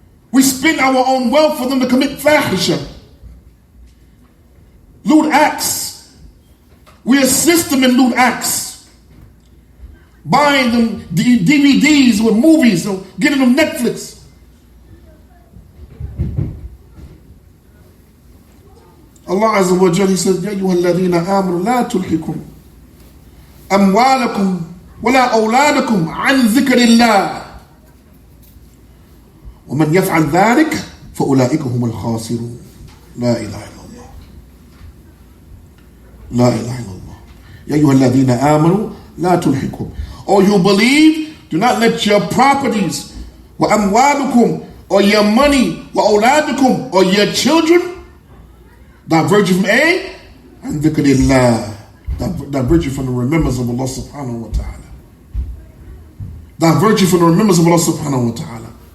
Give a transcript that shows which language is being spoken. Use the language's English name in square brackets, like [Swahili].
[English] We spend our own wealth for them to commit fahisha, lewd acts. We assist them in lewd acts, buying them DVDs with movies, or getting them Netflix. [Arabic] Allah Azza wa Jalla, [English] He says, [Arabic] يَا أَيُّهَا الَّذِينَ آمَنُوا لَا تُلْهِكُمْ أَمْوَالَكُمْ وَلَا أَوْلَادُكُمْ عَنْ ذِكْرِ اللَّهِ ومن يفعل ذلك فأولئك هم الخاسرون. لا إله إلا الله. لا إله إلا الله. يا أيها الذين آمنوا لا تلهكم. [English] Or you believe, do not let your properties [Arabic] وأموالكم [English] or your money [Arabic] وأولادكم [English] or your children divert you from and [Arabic] ذكر الله, [English] divert you from the remembrance of Allah subhanahu wa ta'ala. Divert you from the remembrance of Allah subhanahu wa ta'ala.